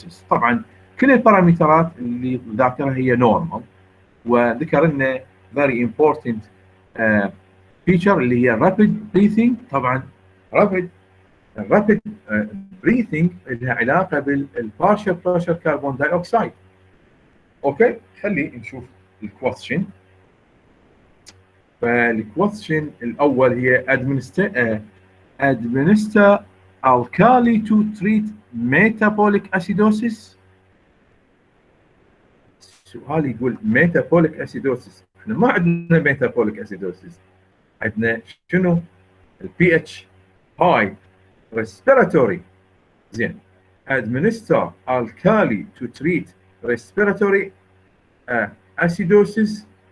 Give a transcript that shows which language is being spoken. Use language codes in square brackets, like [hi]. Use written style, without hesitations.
[ar] طبعا كل البارامترات اللي ذاكرها هي نورمال، وذكر لنا فيري امبورتنت فيتشر اللي هي رابيد بريثنج. طبعا رابيد بريثنج لها علاقه بالبارشل بريشر كربون داي اوكسايد. اوكي، خلي نشوف الكويستشن. فالكويستشن الاول هي [en] administer alkali to treat metabolic acidosis. [ar] السؤال يقول metabolic acidosis. احنا ما عندنا metabolic acidosis، عندنا شنو؟ البي اتش هاي، respiratory. زين. [en] administer alkali to treat respiratory acidosis.